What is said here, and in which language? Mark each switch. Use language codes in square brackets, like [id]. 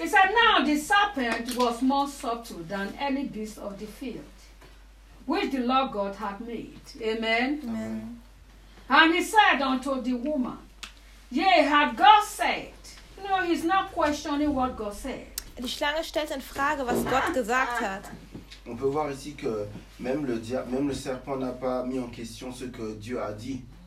[en] It said, now the serpent was more subtle than any beast of the field, which the Lord God had made. Amen. Amen. And he said unto the woman, yea, had God said? No, he's not questioning what God said. [de] Die Schlange stellt in Frage, was Gott gesagt hat. [fr] On peut voir ici que même le serpent n'a pas mis en question ce que Dieu a dit.